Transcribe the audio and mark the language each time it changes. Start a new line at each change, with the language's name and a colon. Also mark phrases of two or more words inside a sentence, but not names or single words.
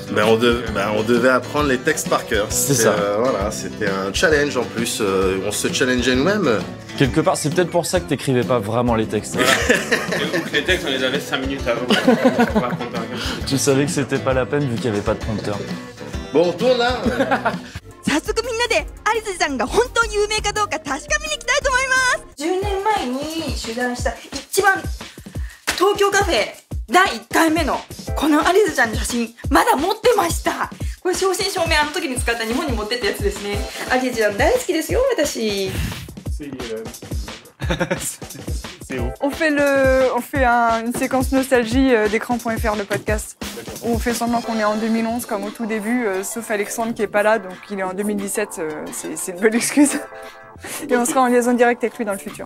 French: On devait apprendre les textes par cœur. C'est ça. Voilà, c'était un challenge en plus, on se challengeait nous-mêmes. Quelque part, c'est peut-être pour ça que t'écrivais pas vraiment les textes. Voilà. Les textes on les avait 5 minutes avant. Tu savais que c'était pas la peine vu qu'il y avait pas de prompteur. Bon, on tourne là.
Japanese: 早速みんなで有辻さんが本当に有名かどうか確かめに行きたいと思います。10年前に取材した一番東京カフェ第1回目のこの有辻ちゃんの写真まだ持ってました。これ正真正銘あの時に使った日本に持ってったやつですね。有辻ちゃん大好きですよ私。
French: On fait une séquence nostalgie d'écran.fr, le podcast. On fait semblant qu'on est en 2011 comme au tout début, sauf Alexandre qui est pas là, donc il est en 2017, c'est une bonne excuse. Et on sera en liaison directe avec lui dans le futur.